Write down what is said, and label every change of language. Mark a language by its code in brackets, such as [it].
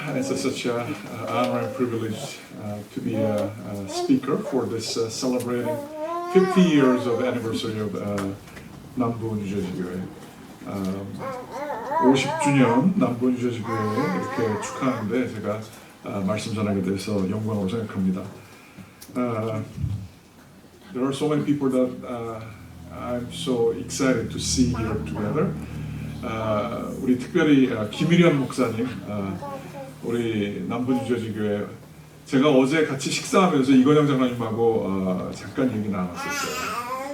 [en] It's such an honor and privilege to be a speaker for this celebrating 50 years of anniversary of 남부 뉴저지교회. [ko] 50주년 남부 뉴저지교회 이렇게 축하하는데 제가 말씀 전하게 돼서 영광으로 생각합니다. [en] There are so many people that I'm so excited to see here together. [ko] 우리 특별히 김일현 목사님, 우리 남부 뉴저지교회 제가 어제 같이 식사하면서 이건영 장로님하고 잠깐 얘기 나눴었어요.